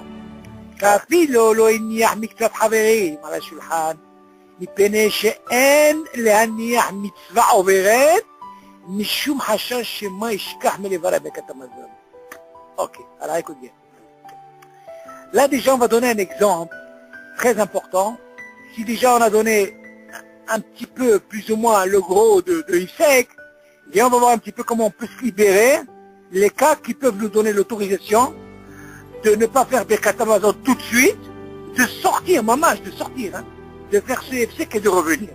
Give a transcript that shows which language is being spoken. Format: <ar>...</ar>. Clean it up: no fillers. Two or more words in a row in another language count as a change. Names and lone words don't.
<he>כאפילו לא הניח מקצת חברים על השולחן, מפני שאין להניח מצווה עוברת, משום חשש שמה ישכח מלברך ברכת המזון.</he> <fr>Ok, alors écoute bien. Là déjà on va donner un exemple très important. Si déjà on a donné un petit peu, plus ou moins, le gros de Ifek, et on va voir un petit peu comment on peut se libérer, les cas qui peuvent nous donner l'autorisation de ne pas faire</fr> <he>ברכת המזון</he> <fr>tout de suite, de sortir, mamage, de sortir, hein, de faire ce Ifek et de revenir.</fr>